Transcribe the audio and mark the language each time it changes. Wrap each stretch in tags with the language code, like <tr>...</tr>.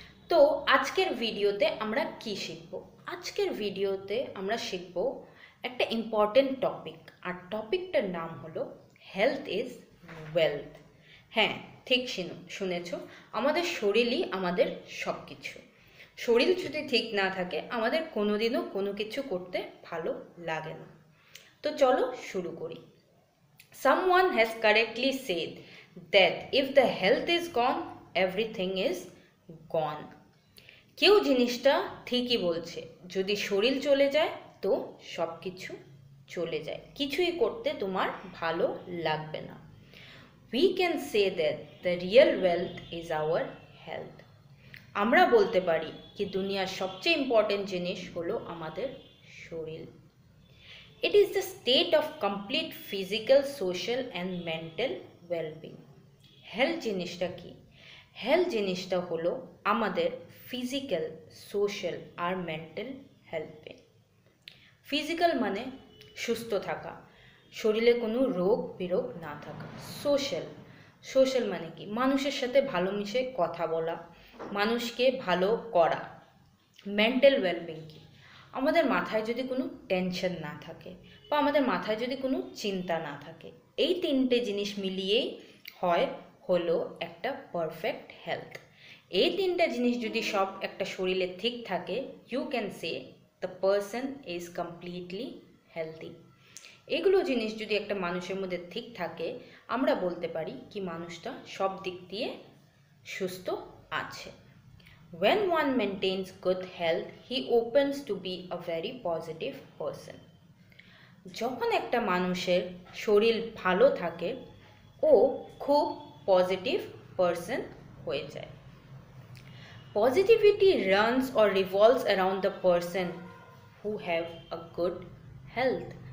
<bn>তো আজকের ভিডিওতে আমরা কি শিখব? আজকের ভিডিওতে আমরা শিখব একটা ইম্পর্টেন্ট টপিক, আর টপিকটার নাম হলো</bn> <en>Health is wealth.</en> <bn>হ্যাঁ, ঠিক শুনেছো, আমাদের শরীরই আমাদের সব কিছু। শরীর যদি ঠিক না থাকে আমাদের কোনোদিনও কোনো কিছু করতে ভালো লাগে না। তো চলো শুরু করি।</bn> <en>Someone has correctly said that if the health is gone, everything is gone.</en> <bn>কেউ জিনিসটা ঠিকই বলছে, যদি শরীর চলে যায় তো সব কিছু চলে যায়, কিছুই করতে তোমার ভালো লাগবে না।</bn> <en>We can say that the real wealth is our health.</en> <bn>আমরা বলতে পারি কি দুনিয়ার সবচেয়ে ইম্পর্টেন্ট জিনিস হলো আমাদের শরীর।</bn> <en>It is the state of complete physical, social and mental well-being.</en> <bn>Health জিনিসটা কি? হেলথ জিনিসটা হলো আমাদের ফিজিক্যাল, সোশ্যাল আর মেন্টাল হেলথে। ফিজিক্যাল মানে সুস্থ থাকা, শরীরে কোনো রোগ বিরোগ না থাকা। সোশ্যাল মানে কি? মানুষের সাথে ভালো মিশে কথা বলা, মানুষকে ভালো করা। মেন্টাল ওয়েলবিং কি? আমাদের মাথায় যদি কোনো টেনশন না থাকে বা আমাদের মাথায় যদি কোনো চিন্তা না থাকে, এই তিনটে জিনিস মিলিয়েই হলো একটা পারফেক্ট হেলথ। এই তিনটা জিনিস যদি সব একটা শরীরে ঠিক থাকে,</bn> <en>You can say the person is completely healthy.</en> <bn>এগুলো জিনিস যদি একটা মানুষের মধ্যে ঠিক থাকে, আমরা বলতে পারি কি মানুষটা সব দিক দিয়ে সুস্থ আছে।</bn> <en>When one maintains good health, he opens to be a very positive person.</en> <bn>যখন একটা মানুষের শরীর ভালো থাকে, ও খুব পজিটিভ পারসন হয়ে যায়।</bn> <en>Positivity runs or revolves around the person who have a good health.</en>